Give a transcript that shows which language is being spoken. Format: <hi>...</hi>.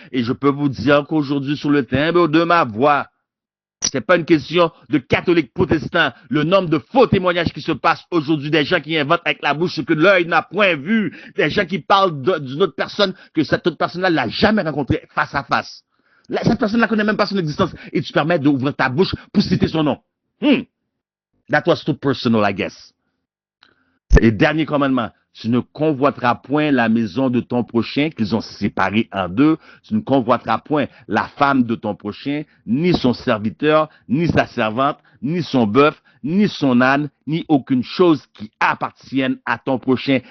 <fr>Et je peux vous dire qu'aujourd'hui, sur le timbre de ma voix, c'est pas une question de catholiques protestants. Le nombre de faux témoignages qui se passent aujourd'hui, des gens qui inventent avec la bouche ce que l'œil n'a point vu, des gens qui parlent d'une autre personne que cette autre personne-là l'a jamais rencontrée face à face. Cette personne ne connaît même pas son existence et tu permets d'ouvrir ta bouche pour citer son nom.</fr> <en>That was too personal, I guess.</en> <fr>Et dernier commandement, tu ne convoiteras point la maison de ton prochain, qu'ils ont séparé en deux. Tu ne convoiteras point la femme de ton prochain, ni son serviteur, ni sa servante, ni son bœuf, ni son âne, ni aucune chose qui appartienne à ton prochain.</fr>